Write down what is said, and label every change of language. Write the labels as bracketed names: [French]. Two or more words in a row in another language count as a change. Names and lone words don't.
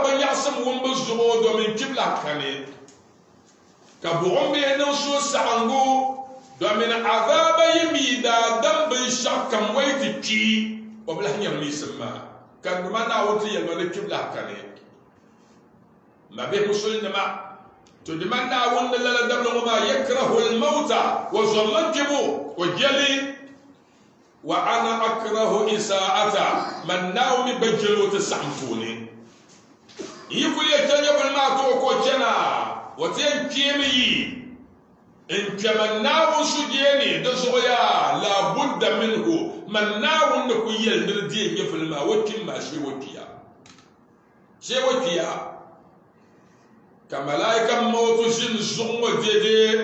[Dagbani] bi nyaɣasim wumbu zuɣu domin kpibi lahi kani ka buɣum bihi niŋ suhusaɣingu domin azaaba yi mi daadam binshɛɣu kam wai ti kpi o bi lahi nyɛ miisim maa ka ndima Naawuni ti yɛlima ni kpibi lahi kani ma bihi musulnima to ndima Naawuni ni lala dabili ŋɔ maa [Arabic] يكره الموت [Dagbani] wa zɔrila kpibu o jɛli [Arabic] وأنا أكره إساءته [Dagbani] man Naawuni gba jɛli o ti saɣim puuni yi kuli yɛ chɛ nyɛvili maa ti o ko chɛna o ti yɛn kpeemi yi n kpɛ man Naawuni su jeeni di zuɣu yaa [Arabic] لا بد منه [Dagbani] man Naawuni ni ku yɛlindiri dee nyɛvili maa o kpim maa shee o kpiya ka [Arabic] ملك الموت [Dagbani] ʒini zuɣu ŋɔ dede